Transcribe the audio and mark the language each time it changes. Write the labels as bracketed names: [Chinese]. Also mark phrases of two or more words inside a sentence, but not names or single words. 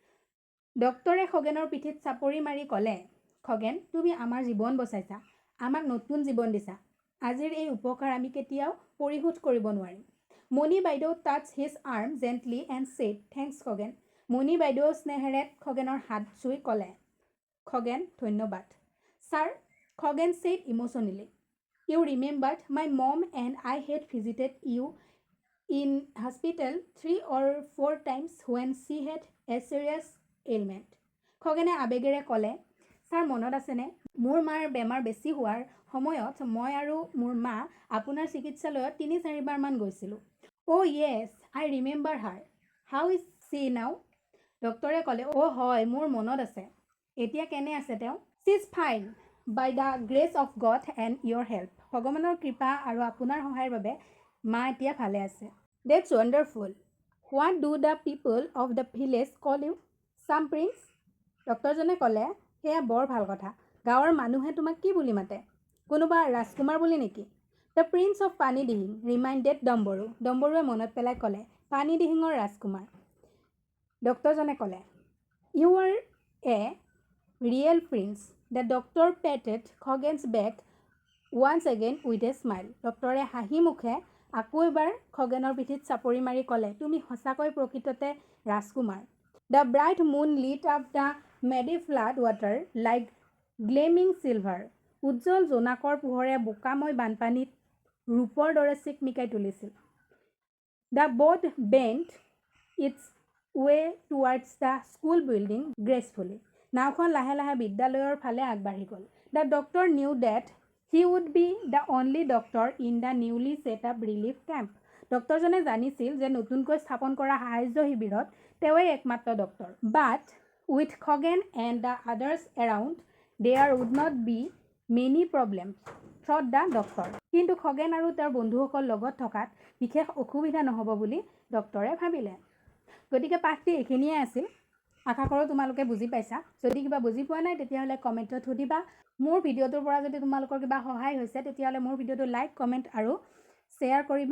[Assamese] ডক্তৰে খগেনৰ পিঠিত চাপৰি মাৰি ক'লে, খগেন, তুমি আমাৰ জীৱন বচাইছা, আমাক নতুন জীৱন দিছা. আজিৰ এই উপকাৰ আমি কেতিয়াও পৰিশোধ কৰিব নোৱাৰিম. [English] মণি বাইদেউ touched his arm gently and said, thanks খগেন. [Assamese] মণি বাইদেউ স্নেহেৰে খগেনৰ হাত চুই ক'লে, খগেন, ধন্যবাদ. [English] Sir, খগেন said emotionally, you remembered my mom and I had visited you in hospital 3 or 4 times when she had a serious ailment. [Assamese] খগেনে আবেগেৰে ক'লে, ছাৰ মনত আছেনে মোৰ মাৰ বেমাৰ বেছি হোৱাৰ সময়ত মই আৰু মোৰ মা আপোনাৰ চিকিৎসালয়ত 3-4 বাৰমান গৈছিলোঁ. [English] Oh yes, I remember her. How is she now? [Assamese] ডক্তৰে ক'লে, হয় মোৰ মনত আছে. এতিয়া কেনে আছে তেওঁ? [English] She is fine by the grace of God and your help. [Assamese] ভগৱানৰ কৃপা আৰু আপোনাৰ সহায়ৰ বাবে মা এতিয়া ভালে আছে. [English] That's wonderful. What do the people of the village call you? Some prince? [Assamese] ডক্তৰজনে ক'লে, সেয়া বৰ ভাল কথা. গাঁৱৰ মানুহে তোমাক কি বুলি মাতে? কোনোবা ৰাজকুমাৰ বুলি নেকি? [English] The prince of পানী দিহিং reminded ডম্বৰু. [Assamese] ডম্বৰুৱে মনত পেলাই ক'লে, পানী দিহিঙৰ ৰাজকুমাৰ. ডক্তৰজনে ক'লে, [English] you are a real prince. The doctor patted খগেন's back once again with a smile. [Assamese] ডক্তৰে হাঁহি মুখে আকৌ এবাৰ খগেনৰ পিঠিত চাপৰি মাৰি ক'লে, তুমি সঁচাকৈ প্ৰকৃততে ৰাজকুমাৰ. [English] The bright moon lit up the muddy flat water like gleaming silver. [Assamese] উজ্জ্বল জোনাকৰ পোহৰে বোকাময় বানপানীত ৰূপৰ দৰে চিকমিকাই তুলিছিল. [English] The boat bent its way towards the school building gracefully. [Assamese] নাওখন লাহে লাহে বিদ্যালয়ৰ ফালে আগবাঢ়ি গ'ল. [English] The doctor knew that he would be the only doctor in the newly set up relief camp. [Assamese] ডক্তৰজনে জানিছিল যে নতুনকৈ স্থাপন কৰা সাহায্য শিবিৰত তেওঁই একমাত্ৰ ডক্তৰ. [English] But with খগেন and the others around, there would not be many problems, thought the doctor. [Assamese] কিন্তু খগেন আৰু তেওঁৰ বন্ধুসকল লগত থকাত বিশেষ অসুবিধা নহ'ব বুলি ডক্তৰে ভাবিলে. গতিকে পাঠটি এইখিনিয়ে আছিল. আশা কৰোঁ তোমালোকে বুজি পাইছা. যদি কিবা বুজি পোৱা নাই তেতিয়াহ'লে কমেণ্টত সুধিবা. মোৰ ভিডিঅ'টোৰ পৰা যদি তোমালোকৰ কিবা সহায় হৈছে তেতিয়াহ'লে মোৰ ভিডিঅ'টো লাইক, কমেণ্ট আৰু শ্বেয়াৰ কৰিবা.